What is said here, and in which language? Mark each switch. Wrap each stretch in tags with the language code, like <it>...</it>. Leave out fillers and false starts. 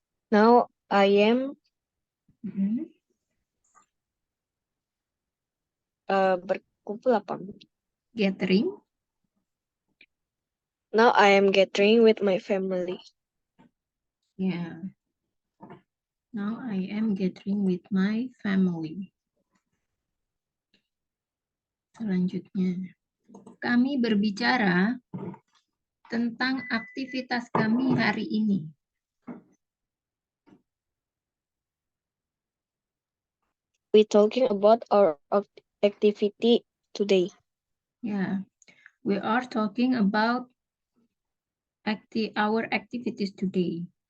<en>Now I am</en> <id>berkumpul apa?</id> <en>Gathering. Now I am gathering with my family. Yeah. Now I am gathering with my family.</en> <id>Selanjutnya, kami berbicara tentang aktivitas kami hari ini.</id> <en>We talking about our activity today. Yeah, we are talking about our activities today.</en>